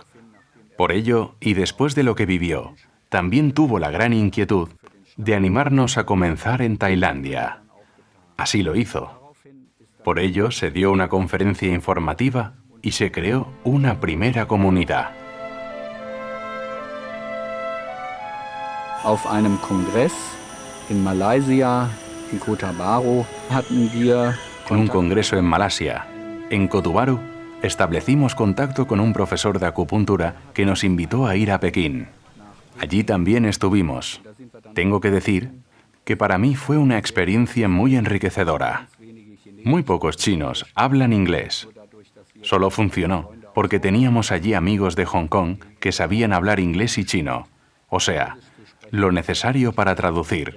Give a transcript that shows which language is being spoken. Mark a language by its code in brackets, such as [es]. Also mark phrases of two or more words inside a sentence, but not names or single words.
[es] Por ello, y después de lo que vivió, también tuvo la gran inquietud de animarnos a comenzar en Tailandia. Así lo hizo. Por ello, se dio una conferencia informativa y se creó una primera comunidad. [de] Auf einem Kongress in Malaysia, in Kota Bharu, hatten wir [es] En un congreso en Malasia, en Kota Bharu, establecimos contacto con un profesor de acupuntura que nos invitó a ir a Pekín. Allí también estuvimos. Tengo que decir que para mí fue una experiencia muy enriquecedora. Muy pocos chinos hablan inglés. Solo funcionó porque teníamos allí amigos de Hong Kong que sabían hablar inglés y chino, o sea, lo necesario para traducir.